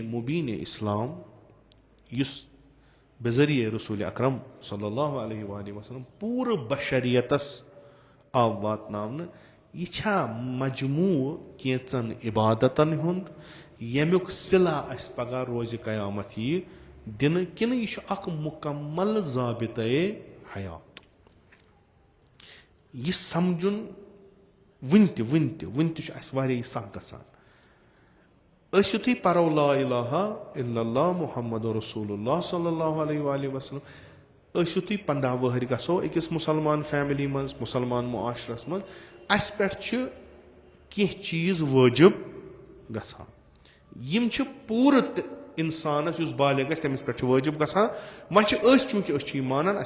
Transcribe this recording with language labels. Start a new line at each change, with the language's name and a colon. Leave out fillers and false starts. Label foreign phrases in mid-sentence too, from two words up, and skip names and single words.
Kashmiri: مُبیٖنِ اِسلام یُس بے ذٔریعہِ رسوٗلِ اکرم
Arabic: صلی اللہ علیہ وآلہ وسلم
Kashmiri: پوٗرٕ بشریتس آو واتناونہٕ یہِ چھا مجموٗع کینٛژن عبادتن ہُنٛد ییٚمیُک صِلہ اسہِ پگہہ روزِ قیامت ییہِ دِنہٕ کِنہٕ یہِ چھُ اکھ مُکمل ضابطے حیات یہِ سمجھُن وُنہِ تہِ چھُ اسہِ واریاہ سخ گژھان أسۍ یُتھُے پرو
Arabic: لا الہ الا اللہ محمد رسول اللہ صلی اللہ علیہ وآلہ وسلم
Kashmiri: أسۍ یُتھُے 15 وٕہٕرۍ گژھو أکِس مُسلمان فیملی منٛز مُسلمان معاشرس منٛز اسہِ پٮ۪ٹھ چھِ کینٛہہ چیٖز وٲجِب گژھان یِم چھِ پوٗرٕ انسانس یُس بالغ گژھِ تٔمِس پٮ۪ٹھ چھِ وٲجِب گژھان وۄنۍ چھِ أسۍ چوٗنٛکہِ أسۍ چھِ یہِ مانان اسہِ